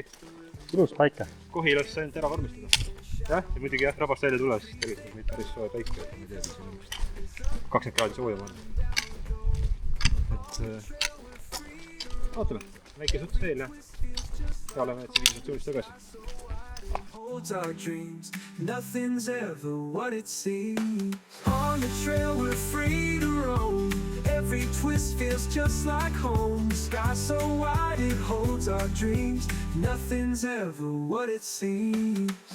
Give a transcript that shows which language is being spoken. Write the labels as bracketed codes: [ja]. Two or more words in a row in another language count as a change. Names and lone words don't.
[et] ilus paika. Kohilas ainult ära vormistada. Jah, ja muidugi jah, rabast välja tules, siis tervitab meid päris soe päike, et ma ei tea, siin on vist 20 kraadi soojam on. Et vaatame, väike suts veel ja oleme tsivilisatsioonist tagasi. [en] Holds our dreams, nothing's ever what it seems. On the trail we're free to roam. Every twist feels just like home. Sky so wide it holds our dreams. Nothing's ever what it seems.